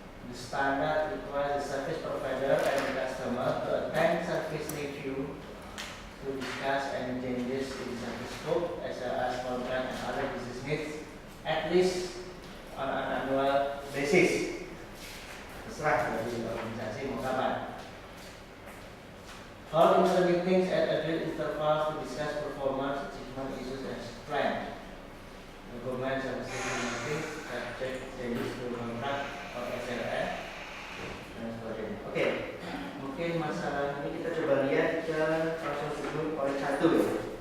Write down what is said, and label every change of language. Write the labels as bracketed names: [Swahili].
[English] The standard requires the service provider and the customer to attend service review to discuss any changes in service scope as well as contract and other business needs at least on an annual basis. [Indonesian] Terserah dari organisasi mau kapan. [English] Hold internal meetings at agreed intervals to discuss performance, achievement issues as planned. Document service meetings subject changes to contract or SLA [Indonesian] dan sebagainya. Oke, mungkin masalah ini kita coba lihat ke proses dulu poin 1 ya.